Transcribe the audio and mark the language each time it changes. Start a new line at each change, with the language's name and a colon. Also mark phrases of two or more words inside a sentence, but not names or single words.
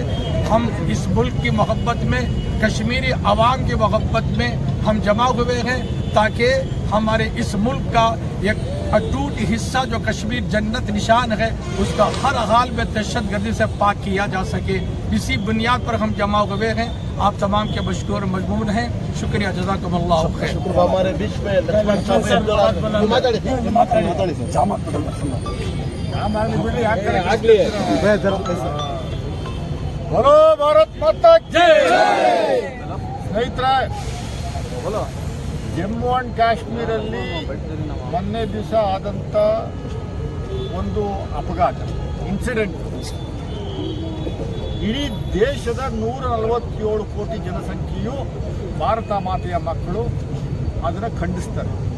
Hindi: हम इस मुल्क की मोहब्बत में, कश्मीरी अवाम की मोहब्बत में हम जमा हुए हैं, ताकि हमारे इस मुल्क का एक अटूट हिस्सा जो कश्मीर जन्नत निशान है, उसका हर हाल में दहशतगर्दी से पाक किया जा सके। इसी बुनियाद पर हम जमा हुए हैं। आप तमाम के मशकूर मजमून हैं। शुक्रिया,
Arabic: جزاكم الله خير.
Hindi: हमारे बीच में लक्ष्मण साहब
Kannada: ಬರೋ ಭಾರತ್ ಮಾತಾ ಜೈ. ಸ್ನೇಹಿತರೆ, ಜಮ್ಮು ಅಂಡ್ ಕಾಶ್ಮೀರಲ್ಲಿ ಮೊನ್ನೆ ದಿವಸ ಆದಂಥ ಒಂದು ಅಪಘಾತ ಇನ್ಸಿಡೆಂಟ್ ಇಡೀ ದೇಶದ 147 ಕೋಟಿ ಜನಸಂಖ್ಯೆಯು ಭಾರತ ಮಾತೆಯ ಮಕ್ಕಳು ಅದನ್ನು ಖಂಡಿಸ್ತಾರೆ.